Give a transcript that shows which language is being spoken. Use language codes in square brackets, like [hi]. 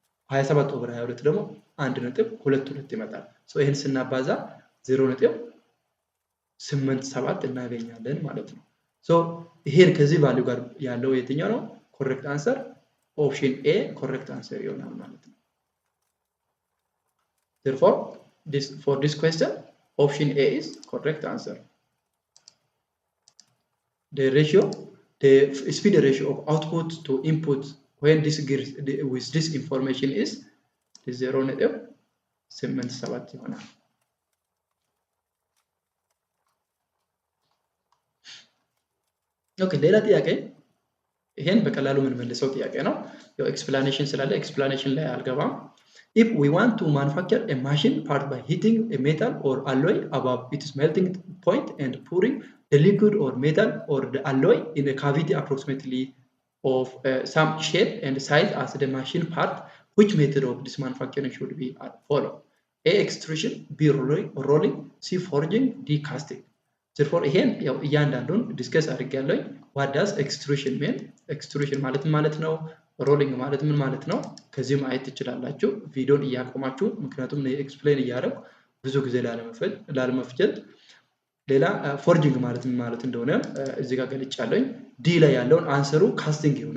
[am] 27 over 22 ደግሞ 1.22 ይመጣል። ሶ ይሄን ስናባዛ 0.87 እናገኛለን ማለት ነው። ሶ ይሄን ከዚህ ቫልዩ ጋር ያለው የትኛው ነው ኮሬክት አንሰር? ኦፕሽን ኤ ኮሬክት አንሰር ይሆናል ማለት ነው። [en] Therefore, for this question, option A is correct answer. The speed ratio of output to input when this with this information is 0.87 [am] ይሆናል። ኦኬ ሌላ ጥያቄ ይሄን በቀላሉ የምንመልሰው ጥያቄ ነው። ያው ኤክስፕላኔሽን ስላለ ኤክስፕላኔሽን ላይ አልገባም። [en] If we want to manufacture a machine part by heating a metal or alloy above its melting point and pouring the liquid or metal or the alloy in a cavity approximately of some shape and size as the machine part, which method of this manufacturing should be followed? A. Extrusion, B. Rolling, C. Forging, D. Casting. [am] Therefore, ይሄን ያው እያንዳንዱን ዲስከስ አድርጌያለሁ። [en] what does extrusion mean? [am] extrusion ማለት ነው። ሮሊንግ ማለት ምን ማለት ነው? ከዚህ ማየት ትችላላችሁ ቪዲዮን እያቆማችሁ፣ ምክንያቱም ነው ኤክስፕሌን እያደረኩ ብዙ ጊዜ ላለመፍጀት። ሌላ ፎርጂንግ ማለት ምን ማለት እንደሆነ እዚህ ጋር ገልጫለሁ። ዲ ላይ ያለውን አንሰሩ ካስቲንግ